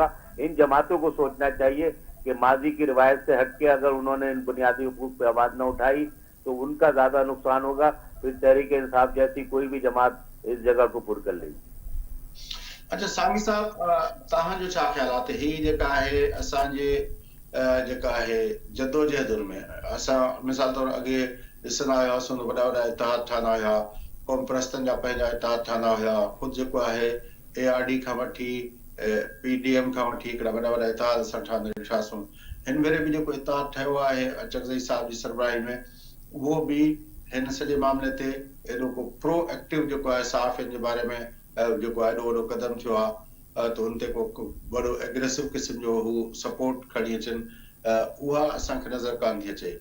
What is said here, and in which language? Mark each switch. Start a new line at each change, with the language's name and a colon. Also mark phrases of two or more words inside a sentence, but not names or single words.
Urdu: ان جماعتوں کو سوچنا چاہیے کہ ماضی کی روایت سے ہٹ کے اگر انہوں نے ان بنیادی حقوق پہ آواز نہ اٹھائی تو ان کا زیادہ نقصان ہوگا, پھر تحریک انصاف جیسی کوئی بھی جماعت اس جگہ کو پر کر لے گی. اچھا سامی صاحب,
Sindhi: تاں جو چھا خیالات ہی جکا ہے اسان جے جکا ہے جدوجہد میں اسا مثال طور اگے ॾिसंदा हुआसीं वॾा वॾा इतिहाद ठाहिया हुया, क़ौम परस्तनि जा पंहिंजा इतिहाद ठाहिया हुया, ख़ुदि जेको आहे ARD खां वठी PDM खां वठी हिकिड़ा वॾा वॾा इतिहाद असां ठहंदे ॾिठासीं. हिन भेरे बि जेको इतिहाद ठहियो आहे अचकज़ई साहिब जी सरबराही में, उहो बि हिन सॼे मामले ते एॾो को
English: pro active
Sindhi: जेको आहे सहाफ़ियुनि जे बारे में जेको आहे एॾो वॾो कदम थियो आहे, त हुन ते को वॾो एग्रेसिव क़िस्म जो हू सपोर्ट खणी अचनि, उहा असांखे नज़र कान थी अचे.